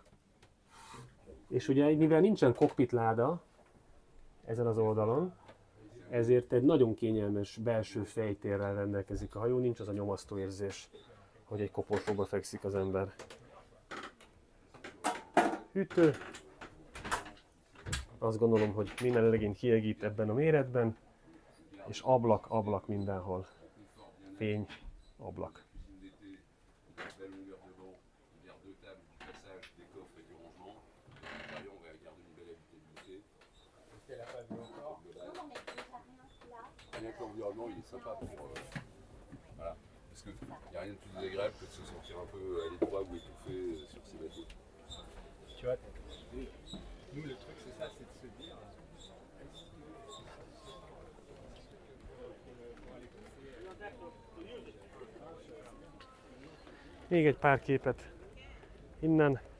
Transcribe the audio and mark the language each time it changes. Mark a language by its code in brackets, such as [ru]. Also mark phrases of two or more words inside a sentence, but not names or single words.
[hu] És ugye mivel nincsen kokpitláda ezen az oldalon, ezért egy nagyon kényelmes belső fejtérrel rendelkezik a hajó, nincs az a nyomasztó érzés, hogy egy koporsóba fekszik az ember. Hűtő. Azt gondolom, hogy minden legény kiegít ebben a méretben, és ablak mindenhol. Fény, ablak. [fr] Rien que l'environnement, il est sympa pour. Voilà. Parce qu'il n'y a rien de plus désagréable que de se sentir un peu à l'étroit ou étouffé sur ces bateaux. Tu vois, nous le truc c'est ça, c'est de se dire. [hu] Még egy pár képet innen.